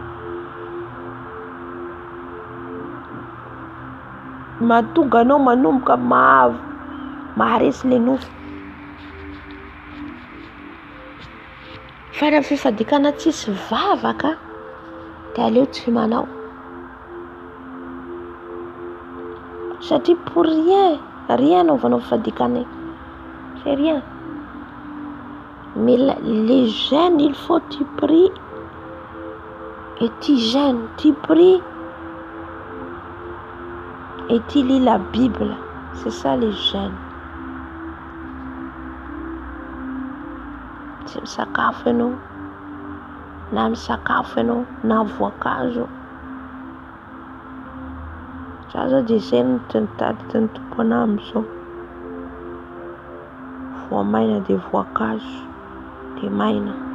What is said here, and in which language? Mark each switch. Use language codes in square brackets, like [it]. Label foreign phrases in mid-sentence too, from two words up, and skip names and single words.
[mg] Mahatonga anao manomboka maharesy le nofo. Fa raha fifadikanana tsisy vavaka dia aleo tsy manao. Satria [fr] pour rien [mg] anaovanao fifadikanana, [fr] c'est rien. Mais les jeûnes, il faut tu pries et tu jeûnes, tu pries et tu lis la Bible. C'est ça les jeûnes. [mg] Tsy misakafo ianao, na misakafo ianao na voankazo. Za zao dia izay no tadidy ny tompo anahy amin'izao. Voamaina dia voankazo dia maina.